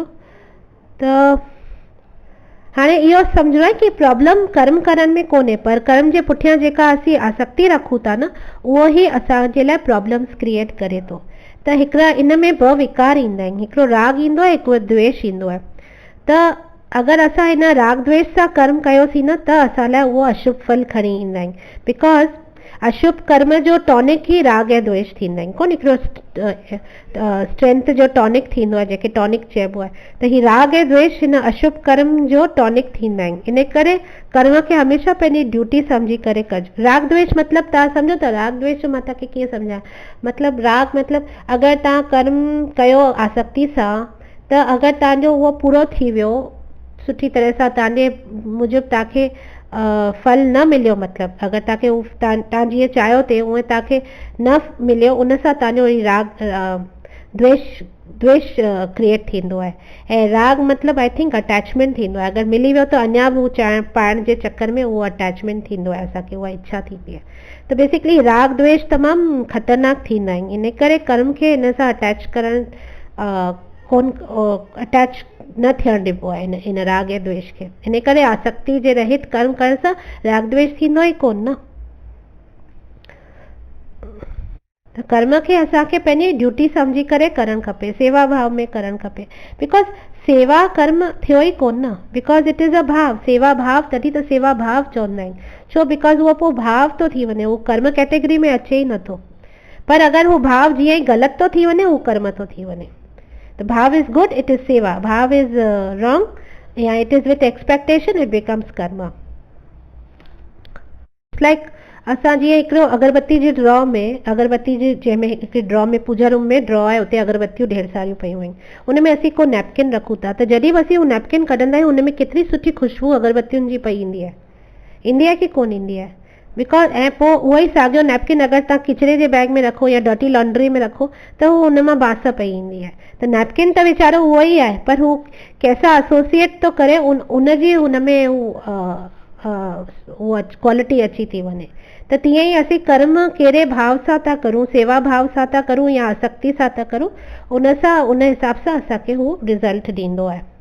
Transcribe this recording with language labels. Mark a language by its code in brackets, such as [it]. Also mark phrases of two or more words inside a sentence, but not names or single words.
[sd] त हाणे इहो सम्झणो आहे कि प्रॉब्लम कर्म करण में कोन्हे, पर कर्म जे पुठियां जेका असीं आसक्ति रखूं था न, उहो ई असांजे लाइ [en] problems create [sd] करे थो। त हिकिड़ा इन में ॿ विकार ईंदा आहिनि, हिकिड़ो राग ईंदो आहे, हिकिड़ो द्वेष ईंदो आहे। त अगरि असां हिन राग द्वेष सां कर्म कयोसीं न त असां लाइ उहो अशुभ फल खणी ईंदा आहिनि, बिकॉज़ अशुभ कर्म जो टॉनिक ई राग ऐं द्वेष थींदा आहिनि। कोन हिकिड़ो स्ट्रेंथ जो टॉनिक थींदो आहे, जंहिंखे टॉनिक चइबो आहे, त ही राग ऐं द्वेष हिन अशुभ कर्म जो टॉनिक थींदा आहिनि। इन करे कर्म खे हमेशह पंहिंजी ड्यूटी सम्झी करे कजो। राग द्वेष मतिलबु तव्हां सम्झो था, राग द्वेष जो मां तव्हांखे कीअं सम्झां, मतिलबु राग मतिलबु अगरि तव्हां कर्म कयो आसक्ति सां, त अगरि तव्हांजो उहो पूरो थी वियो सुठी तरह सां, तव्हांजे मूजिबि तव्हांखे फल न मिलियो, मतिलबु अगरि तव्हांखे तव्हां जीअं चाहियो थे उहे तव्हांखे न मिलियो, उन सां तव्हांजो राग द्वेष क्रिएट थींदो आहे। ऐं राग मतिलबु [en] I think attachment [sd] थींदो आहे, अगरि मिली वियो त अञा बि हू पाइण जे चक्कर में उहो अटैचमेंट थींदो आहे, असांखे उहा इच्छा थींदी आहे। त बेसिकली राग द्वेष तमामु ख़तरनाक थींदा आहिनि। इन करे कर्म खे हिन सां अटैच करणु कोन अटैच न थियणु ॾिबो आहे इन राग ऐं द्वेष खे। इन करे आसक्ति जे रहित कर्म करण सां राग द्वेष थींदो ई कोन न। त कर्म खे असांखे पंहिंजी ड्यूटी सम्झी करे करणु खपे, सेवा भाव में करणु खपे, बिकॉज़ सेवा कर्म थियो ई कोन न, [en] because it is a भाव। [sd] सेवा भाव तॾहिं त सेवा भाव चवंदा आहिनि, छो बिकॉज़ उहो पोइ भाव थो थी वञे, उहो कर्म कैटेगरी में अचे ई नथो। पर अगरि हू भाव जीअं ई ग़लति थो थी वञे, हू कर्म थो थी वञे। [en] The bhav is good, it is seva. Bhav is wrong, yeah, it is with expectation, it becomes karma. It's like [sd] असां जीअं हिकिड़ो अगरबत्ती जे ड्रॉ में, अगरबत्ती जे जंहिंमें हिकिड़ी ड्रॉ में पूजा रूम में ड्रॉ आहे, उते अगरबत्तियूं ढेर सारियूं पयूं आहिनि, उन में असीं को नैपकिन रखूं था, त जॾहिं बि असीं उहो नैपकिन कढंदा आहियूं उन में केतिरी सुठी ख़ुशबू अगरबत्तियुनि जी पई ईंदी आहे की कोन ईंदी आहे? बिकॉज ऐं पोइ उहो ई साॻियो नैपकिन अगरि तव्हां किचिरे जे बैग में रखो या [en] dirty laundry [sd] में रखो त हू हुन मां बांस पई ईंदी आहे। त नैपकिन त वीचारो उहो ई आहे, पर हू कंहिंसां एसोसिएट थो करे, उनजी हुन में उहा क्वालिटी अची थी वञे। त तीअं ई असीं कर्म कहिड़े भाव सां था करूं, सेवा भाव सां था करूं या आसक्ति सां था करूं, उन हिसाब सां असांखे हू रिज़ल्ट ॾींदो आहे।